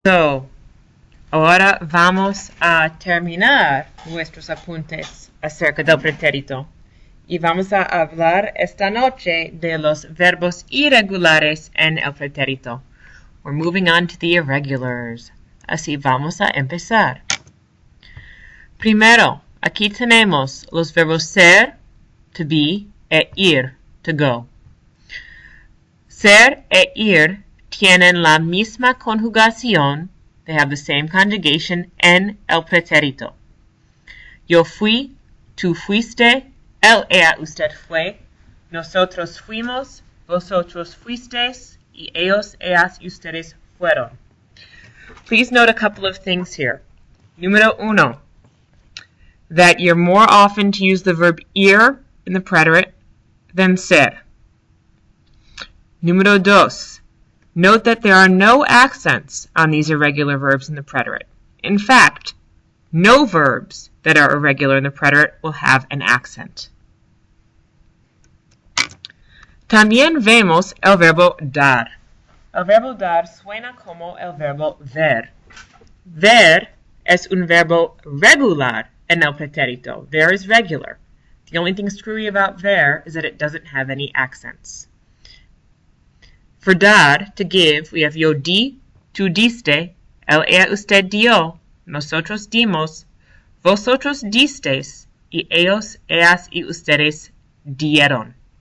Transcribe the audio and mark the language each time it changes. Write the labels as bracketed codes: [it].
[es] So, ahora vamos a terminar nuestros apuntes acerca del pretérito. Y vamos a hablar esta noche de los verbos irregulares en el pretérito. [en] We're moving on to the irregulars. [es] Así vamos a empezar. Primero, aquí tenemos los verbos ser, [en] to be, [es] e ir, [en] to go. [es] Ser e ir tienen la misma conjugación, [en] they have the same conjugation [es] en el pretérito. Yo fui, tú fuiste, él, ella, usted fue, nosotros fuimos, vosotros fuisteis, y ellos, ellas, y ustedes fueron. [en] Please note a couple of things here. [es] Número uno, [en] that you're more often to use the verb ir in the preterite than ser. [es] Número dos, [en] note that there are no accents on these irregular verbs in the preterite. In fact, no verbs that are irregular in the preterite will have an accent. [es] También vemos el verbo dar. El verbo dar suena como el verbo ver. Ver es un verbo regular en el pretérito. [en] Ver is regular. The only thing screwy about ver is that it doesn't have any accents. For dar, to give, we have [es] yo di, tú diste, él, ella, usted dio, nosotros dimos, vosotros disteis, y ellos, ellas, y ustedes dieron.